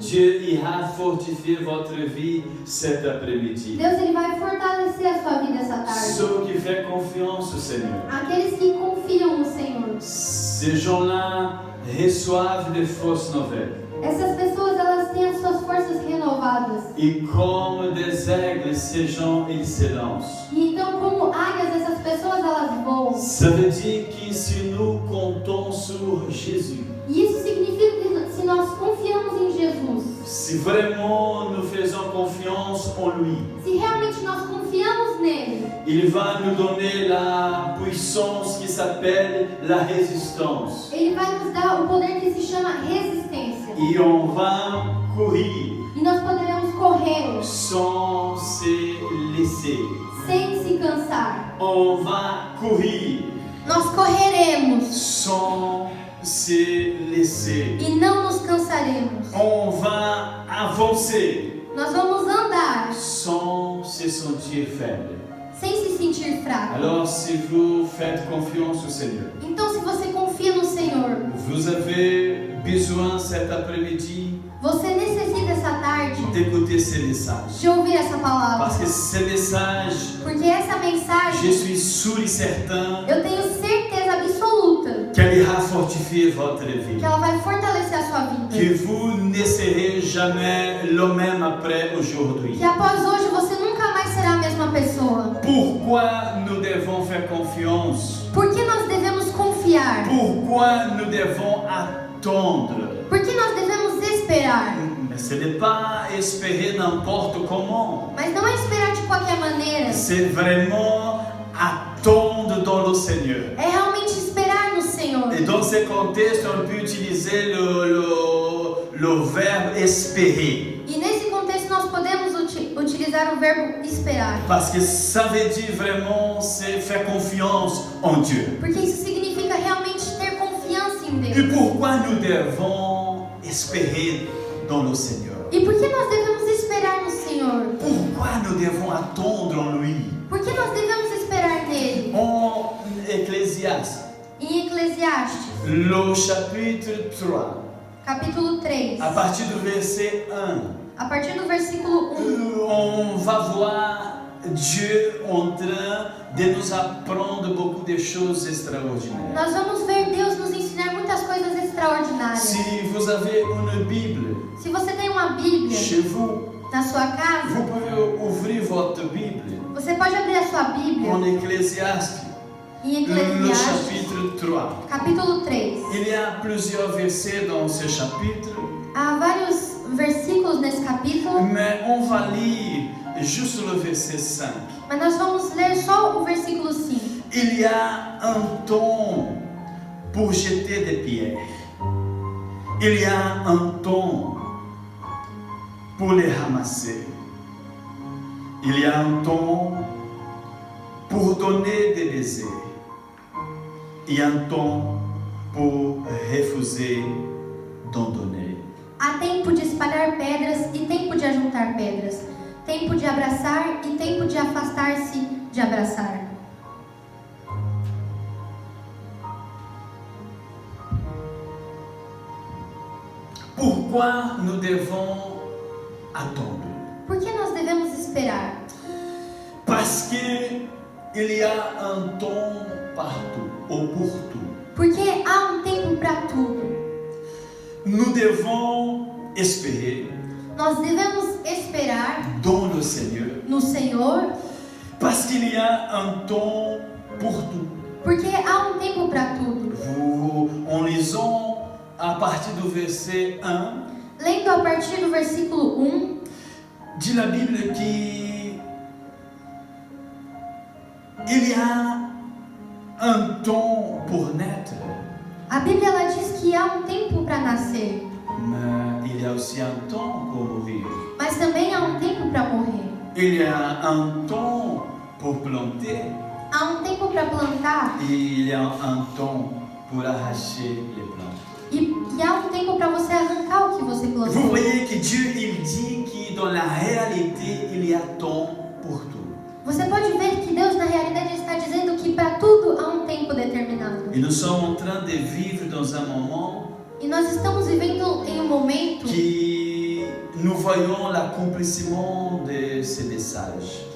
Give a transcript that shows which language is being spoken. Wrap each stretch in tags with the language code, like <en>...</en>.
<fr>Dieu ira fortifier votre vie cet après-midi.</fr> <pt>Deus ele vai fortalecer a sua vida essa tarde.</pt> <fr>Ceux qui font confiance au Seigneur,</fr> <pt>Aqueles que confiam no Senhor.</pt> <fr>ces gens-là reçoivent de fausses nouvelles.</fr> <pt>Essas pessoas elas têm as suas forças renovadas.</pt> <fr>Et comme des aigles, ces gens, ils se lancent.</fr> <pt>E então, como águias, essas pessoas elas voam.</pt> <fr>Ça veut dire que si nous comptons sur Jésus,</fr> <pt>E isso significa que se nós confiamos em Jesus,</pt> <fr>si vraiment nous faisons confiance en lui,</fr> <pt>se realmente nós confiamos nele,</pt> <fr>il va nous donner la puissance qui s'appelle la résistance.</fr> <pt>ele vai nos dar o poder que se chama resistência.</pt> <fr>Et on va courir</fr> <pt>E nós poderemos correr</pt> <fr>sans se laisser.</fr> <pt>sem se cansar.</pt> <fr>On va courir</fr> <pt>Nós correremos</pt> <fr>sans se laisser.</fr> <pt>e não nos cansaremos.</pt> <fr>On va avancer</fr> <pt>Nós vamos andar</pt> <fr>sans se sentir faible.</fr> <pt>sem se sentir fraco.</pt> <fr>Alors, si vous faites confiance au Seigneur,</fr> <pt>Então, se você confia no Senhor,</pt> <fr>vous avez besoin cet après-midi</fr> <pt>você necessita essa tarde</pt> <fr>d'écouter ces messages.</fr> <pt>de ouvir essa palavra.</pt> <fr>Parce que ces messages,</fr> <pt>Porque essa</pt> <fr>je</fr> <pt>mensagem,</pt> <fr>suis sûr et certain</fr> <pt>eu tenho certeza absoluta</pt> <fr>qu'elle ira fortifier votre vie.</fr> <pt>que ela vai fortalecer a sua vida.</pt> <fr>que vous ne serez jamais le même après aujourd'hui.</fr> <pt>Que após hoje você nunca mais será a mesma pessoa.</pt> <fr>Pourquoi nous devons faire confiance?</fr> <pt>Por que nós devemos confiar?</pt> <fr>Pourquoi nous devons attendre?</fr> <pt>Por que nós devemos esperar?</pt> <fr>Mais ce n'est pas espérer n'importe comment.</fr> <pt>Mas não é esperar de qualquer maneira.</pt> <fr>C'est vraiment attendre dans le Seigneur.</fr> <pt>É realmente esperar no Senhor.</pt> <fr>Et dans ce contexte, on peut utiliser le verbe espérer.</fr> <pt>E nesse contexto nós podemos utilizar o verbo esperar.</pt> <fr>Parce que ça veut dire vraiment c'est faire confiance en Dieu.</fr> <pt>Porque isso significa realmente ter confiança em</pt> <fr>Et</fr> <pt>Deus.</pt> <fr>pourquoi nous devons espérer dans le Seigneur?</fr> <pt>E por que nós devemos esperar no Senhor?</pt> <fr>Pourquoi nous devons attendre en lui?</fr> <pt>Por que nós devemos esperar nele?</pt> <fr>En Ecclésiaste,</fr> <pt>Em Eclesiastes,</pt> <fr>le chapitre 3,</fr> <pt>capítulo 3,</pt> <fr>à partir du verset 1,</fr> <pt>a partir do versículo 1,</pt> <fr>on va voir Dieu en train de nous apprendre beaucoup de choses extraordinaires.</fr> <pt>nós vamos ver Deus nos ensinar muitas coisas extraordinárias.</pt> <fr>Si vous avez une Bible</fr> <pt>Se você tem uma Bíblia</pt> <fr>chez vous,</fr> <pt>na sua casa,</pt> <fr>vous pouvez ouvrir votre Bible</fr> <pt>você pode abrir a sua Bíblia</pt> <fr>en Ecclésiaste,</fr> <pt>em</pt> <fr>le</fr> <pt>Eclesiastes,</pt> <fr>chapitre 3.</fr> <pt>capítulo 3.</pt> <fr>Il y a plusieurs versets dans ce chapitre,</fr> <pt>Há vários versículos nesse capítulo,</pt> <fr>mais on va lire juste le verset 5.</fr> <pt>mas nós vamos ler só o versículo 5.</pt> <fr>Il y a un temps pour jeter des pierres. Il y a un temps pour les ramasser. Il y a un temps pour donner des baisers. Il y a un temps pour refuser d'en donner.</fr> <pt>Há tempo de espalhar pedras e tempo de ajuntar pedras. Tempo de abraçar e tempo de afastar-se de abraçar.</pt> <fr>Pourquoi nous devons attendre?</fr> <pt>Por que nós devemos esperar?</pt> <fr>Parce qu'il y a un temps partout, ou pour tout.</fr> <pt>Porque há um tempo para tudo.</pt> <fr>Nous devons espérer</fr> <pt>Nós devemos esperar</pt> <fr>dans le Seigneur,</fr> <pt>no Senhor,</pt> <fr>parce qu'il y a un temps pour tout.</fr> <pt>porque há um tempo para tudo.</pt> <fr>En lisant à partir du verset 1,</fr> <pt>Lendo a partir do versículo 1,</pt> <fr>dit la Bible qu'il y a un temps pour naître,</fr> <pt>a Bíblia ela diz que há um tempo para nascer,</pt> <fr>mais il y a aussi un temps pour mourir.</fr> <pt>mas também há um tempo para morrer.</pt> <fr>Il y a un temps pour planter</fr> <pt>Há um tempo para plantar</pt> <fr>et il y a un temps pour arracher les plantes.</fr> <pt>e há um tempo para você arrancar o que você</pt> <fr>Vous</fr> <pt>plantou.</pt> <fr>voyez que Dieu, il dit que dans la réalité, il y a temps pour tout.</fr> <pt>Você pode ver que Deus na realidade está dizendo que para tudo há um tempo determinado.</pt> <fr>Et nous sommes en train de vivre dans un moment</fr> <pt>E nós estamos vivendo em um momento</pt> <fr>que nous voyons l'accomplissement de ces messages.</fr>